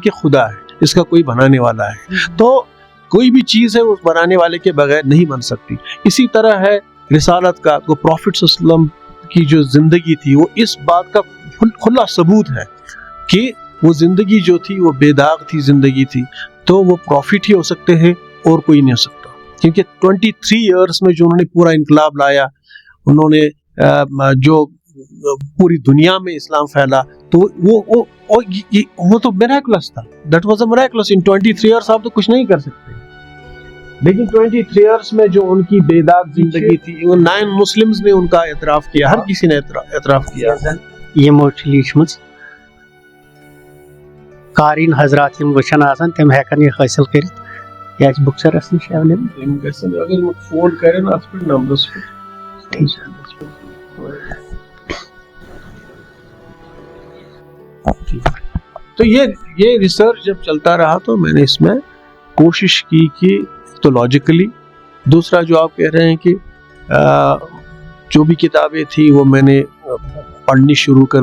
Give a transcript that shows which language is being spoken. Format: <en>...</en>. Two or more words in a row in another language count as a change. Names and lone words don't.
<ur>کہ خدا ہے اس کا کوئی بنانے والا ہے تو کوئی بھی چیز ہے اس بنانے والے کے بغیر نہیں بن سکتی اسی طرح ہے رسالت کا وہ پروفٹ صلی اللہ علیہ وسلم کی جو زندگی تھی وہ اس بات کا کھلا ثبوت ہے کہ وہ زندگی جو تھی وہ بے داغ تھی زندگی تھی تو وہ پروفٹ ہی ہو سکتے ہیں اور کوئی نہیں ہو سکتا کیونکہ 23 ایئرس میں جو انہوں نے پورا انقلاب لایا انہوں نے جو پوری دنیا میں اسلام پھیلا تو وہ تو میراکلس تھا</ur> <en>that was a miraculous in 23 years</en> <ur>آپ تو کچھ نہیں کر سکتے لیکن 23 ایئرس میں جو ان کی بے داغ زندگی تھی 9 مسلمز نے ان کا اعتراف کیا ہر کسی نے اعتراف کیا</ur> <ks>یمو چھ لیچمٕژ قارئین حضرات یم وچھان آسان تم ہیکن یہ حٲصِل کٔرِتھ یا بُکسَرَس نِش ایویلیبل</ks> <ur>اگر فون کریں</ur> <ks>اتھ پہ نمبرس پہ</ks> <ur>تو یہ ریسرچ جب چلتا رہا تو میں نے اس میں کوشش کی کہ تو لاجیکلی دوسرا جو آپ کہہ رہے ہیں کہ جو بھی کتابیں تھیں وہ میں نے پڑھنی شروع کر</ur>